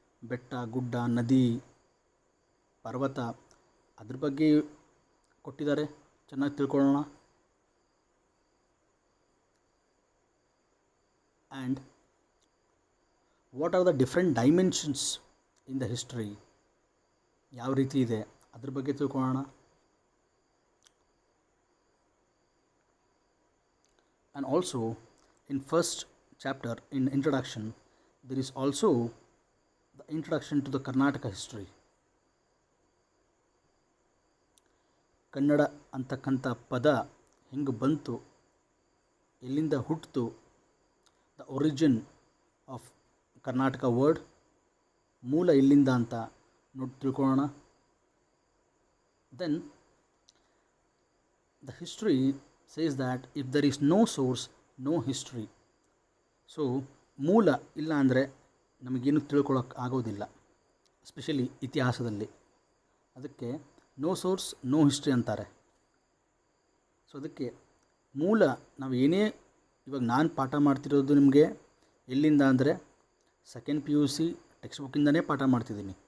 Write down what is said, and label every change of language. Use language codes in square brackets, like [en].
[kn] ಬೆಟ್ಟ ಗುಡ್ಡ ನದಿ ಪರ್ವತ ಅದ್ರ ಬಗ್ಗೆ ಕೊಟ್ಟಿದ್ದಾರೆ, ಚೆನ್ನಾಗಿ ತಿಳ್ಕೊಳ್ಳೋಣ. [en] and what are the different dimensions in the history, [kn] ಯಾವ ರೀತಿ ಇದೆ ಅದ್ರ ಬಗ್ಗೆ ತಿಳ್ಕೊಳ್ಳೋಣ. [en] And also in first chapter in introduction there is also the introduction to the Karnataka history. [kn] Kannada ಅಂತಕ್ಕಂಥ ಪದ ಹೆಂಗೆ ಬಂತು, ಎಲ್ಲಿಂದ ಹುಟ್ಟಿತು, [en] the origin of Karnataka word, [kn] ಮೂಲ ಎಲ್ಲಿಂದ ಅಂತ ನೋಡಿ ತಿಳ್ಕೊಳ್ಳೋಣ. [en] Then the history says that if there is no source, no history. [kn] So ಮೂಲ ಇಲ್ಲ ಅಂದರೆ ನಮಗೇನು ತಿಳ್ಕೊಳ್ಳೋಕೆ ಆಗೋದಿಲ್ಲ, ಎಸ್ಪೆಷಲಿ ಇತಿಹಾಸದಲ್ಲಿ. ಅದಕ್ಕೆ [en] no source no history [kn] ಅಂತಾರೆ. ಸೊ ಅದಕ್ಕೆ ಮೂಲ ನಾವು ಏನೇ ಇವಾಗ ನಾನು ಪಾಠ ಮಾಡ್ತಿರೋದು ನಿಮಗೆ ಎಲ್ಲಿಂದ ಅಂದರೆ ಸೆಕೆಂಡ್ PUC ಟೆಕ್ಸ್ಟ್ ಬುಕ್ಕಿಂದನೇ ಪಾಠ ಮಾಡ್ತಿದ್ದೀನಿ.